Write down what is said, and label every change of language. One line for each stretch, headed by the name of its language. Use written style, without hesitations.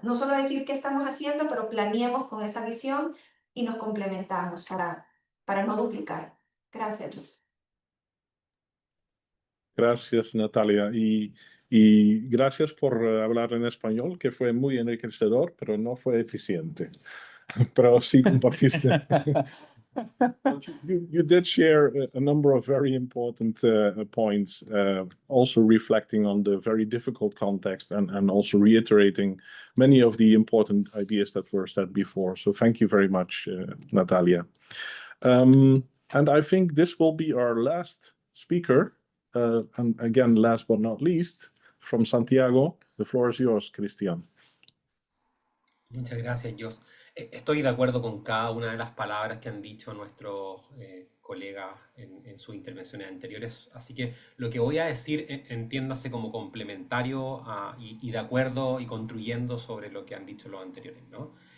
Spanish: No solo decir qué estamos haciendo, pero planeemos con esa visión y nos complementamos para no duplicar. Gracias, Jos. Gracias, Natalia. Y gracias por hablar en español, que fue muy enriquecedor, pero no fue eficiente. Pero sí compartiste.
English: But you did share a number of very important points, also reflecting on the very difficult context and also reiterating many of the important ideas that were said before. So thank you very much, Natalia. And I think this will be our last speaker. And again, last but not least, from Santiago, the floor is yours, Cristian.
Spanish: Muchas gracias, Jos. Estoy de acuerdo con cada una de las palabras que han dicho nuestros colegas en sus intervenciones anteriores, así que lo que voy a decir entiéndase como complementario y de acuerdo y construyendo sobre lo que han dicho los anteriores, ¿no?